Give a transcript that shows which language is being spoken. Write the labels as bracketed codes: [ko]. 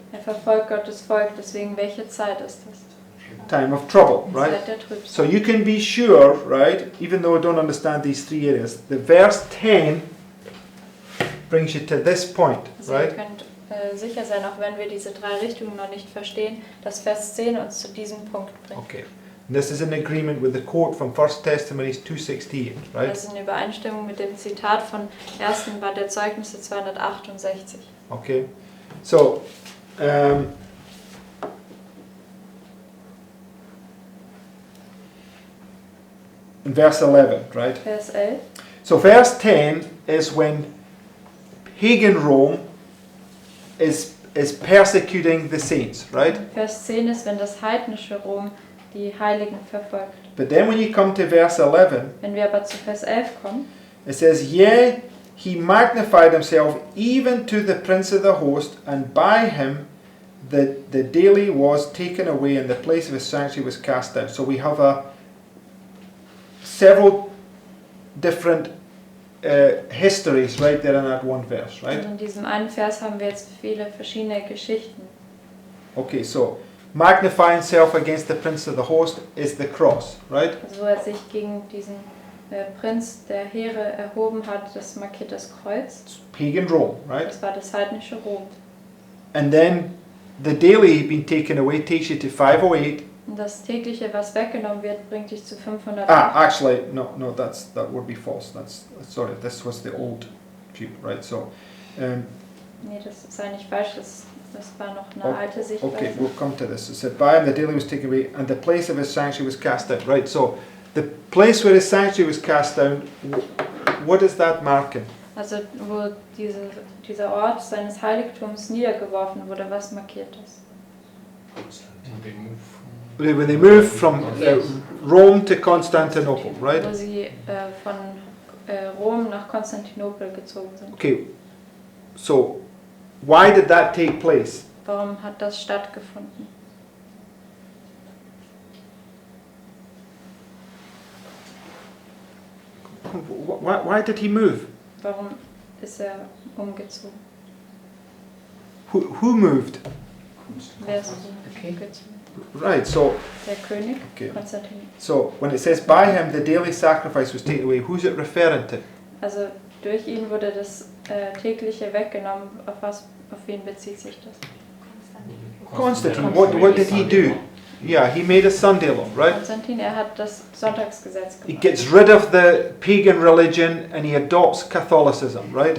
[de] Er verfolgt Gottes Volk, deswegen welche Zeit ist das? [en] Time of trouble, right? [de] Zeit der [en] So [de] Trübsal. [en] you can be sure, right, even though I don't understand these 3 areas, the verse 10 brings you to this point, [de] Also ihr [en] right? [de] könnt sicher sein, auch wenn wir diese 3 Richtungen noch nicht verstehen, dass Vers 10 uns zu diesem Punkt bringt. [en] Okay. And this is in agreement with the quote from 1 Testimonies 2:16, right? [de] Das ist in Übereinstimmung mit dem Zitat von 1. Band der Zeugnisse 268. [en] Okay. So, in verse 11, right? [de] Vers 11. [en] So verse 10 is when pagan Rome is persecuting the saints, right? [de] Vers 10 ist, wenn das heidnische Rom die Heiligen verfolgt. [en] But then when you come to verse 11, [de] Wenn wir aber zu Vers 11 kommen, [en] it says, yea, he magnified himself even to the prince of the host, and by him the daily was taken away, and the place of his sanctuary was cast down. So we have several different histories right there in that one verse, right? [de] und in diesem einen Vers haben wir jetzt viele verschiedene Geschichten. [en] Okay, so magnify himself against the prince of the host is the cross, right? [de] Also wo er sich gegen diesen Prinz der Heere erhoben hat, das markiert das Kreuz. [en] It's pagan Rome, right? [de] Das war das heidnische Rom. [en] And then the daily being taken away takes you to 508. [de] Und das tägliche, was weggenommen wird, bringt dich zu 500. [en] Actually, no, that would be false. Sorry, this was the old view, right? So, [de] Nee, das sei nicht falsch, das war noch eine alte Sichtweise. [en] okay, we'll come to this. It said, by him the daily was taken away, and the place of his sanctuary was cast down. Right, so the place where his sanctuary was cast down, what is that marking? [de] Also wo dieser Ort seines Heiligtums niedergeworfen wurde, was markiert das? [en] And they move from When they moved from Rome to Constantinople, right? [de] Wo sie von Rom nach Konstantinopel gezogen sind. [en] Okay, so why did that take place? [de] Warum hat das stattgefunden? [en] Why did he move? [de] Warum ist er umgezogen? [en] Who moved? [de] Wer ist [en] Okay. [de] umgezogen? [en] Right, so [de] Der König [en] Okay. [de] Konstantin. [en] So when it says by him the daily sacrifice was taken away, who's it referring to? [de] Also durch ihn wurde das tägliche weggenommen. Auf wen bezieht sich das? [en] Constantine. What did he do? Yeah, he made a Sunday law, right? [de] Konstantin, er hat das Sonntagsgesetz [en] He [de] gemacht. [en] gets rid of the pagan religion and he adopts Catholicism, right?